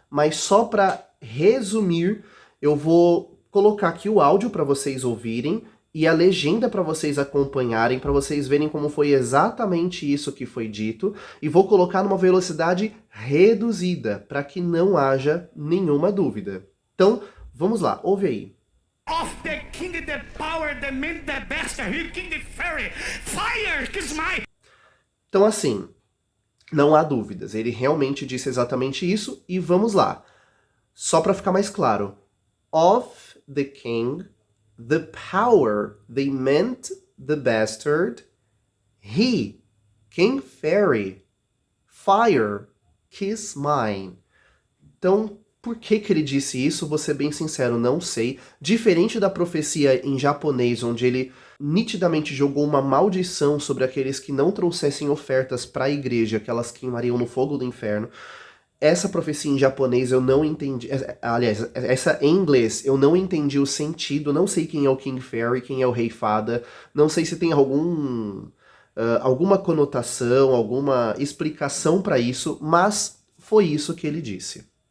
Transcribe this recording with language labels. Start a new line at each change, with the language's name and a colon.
Portuguese: Mas só para resumir, eu vou colocar aqui o áudio para vocês ouvirem, e a legenda para vocês acompanharem, para vocês verem como foi exatamente isso que foi dito, e vou colocar numa velocidade reduzida, para que não haja nenhuma dúvida. Então, vamos lá, ouve aí.
English: Of the king, the power, the man, the bastard, he King Fairy. Fire, kiss my...
Portuguese: Então assim, não há dúvidas, ele realmente disse exatamente isso, e vamos lá. Só para ficar mais claro.
English: Of the king... the power, they meant the bastard, he, King Fairy, fire, kiss mine.
Portuguese: Então, por que ele disse isso? Vou ser bem sincero, não sei. Diferente da profecia em japonês, onde ele nitidamente jogou uma maldição sobre aqueles que não trouxessem ofertas para a igreja, que elas queimariam no fogo do inferno, essa profecia em japonês eu não entendi, aliás, essa em inglês eu não entendi o sentido, não sei quem é o King Fairy, quem é o Rei Fada, não sei se tem alguma conotação, alguma explicação para isso, mas foi isso que ele disse.